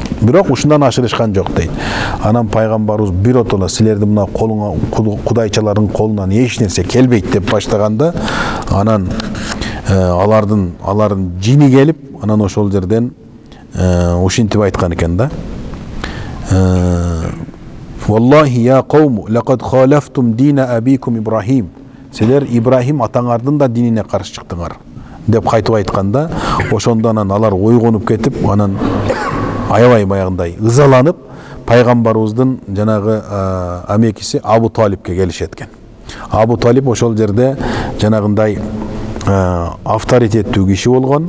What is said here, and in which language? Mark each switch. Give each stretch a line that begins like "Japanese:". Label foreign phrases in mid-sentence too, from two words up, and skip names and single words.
Kyrgyz: Бирок ушундан ашырышкан жок дейт. Анан пайгамбарыбыз биротола силердин мына колуңа кудайчалардын колунан эч нерсе келбейт деп баштаганда, анан алардын жини келип, анан ошол жерден ушинтип айткан экен да.
Arabic: والله يا قوم لقد خالفتم دين أبيكم إبراهيم.
Kyrgyz: Силер Ибрахим атаңардын да динине каршы чыктыңар деп кайтып айтканда, ошондо анан алар ойгонуп кетип, анан аябай баягындай ызаланып, пайгамбарыбыздын жанагы амекиси Абу Талибке келишет экен. Абу Талиб ошол жерде жанагындай авторитеттүү киши болгон.